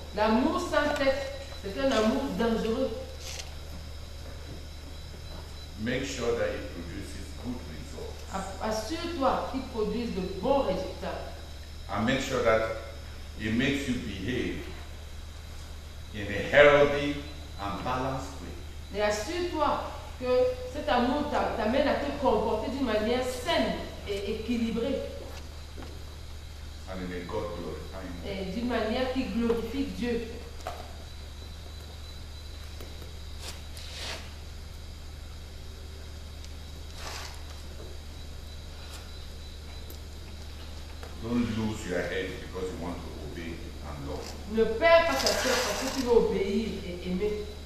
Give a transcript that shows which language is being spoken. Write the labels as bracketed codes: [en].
[fr] L'amour sans tête, c'est un amour dangereux. [en] Make sure that it produces good results. [fr] Assure-toi qu'il produise de bons résultats. [en] And make sure that it makes you behave in a healthy and balanced way. [fr] Et assure-toi que cet amour t'amène à te comporter d'une manière saine et équilibrée. [en] And in a God glorifying way. [fr] Et d'une manière qui glorifie Dieu. [en] Don't lose your head because you want to obey and love. [fr] Ne perds pas ta tête parce que tu veux obéir et aimer.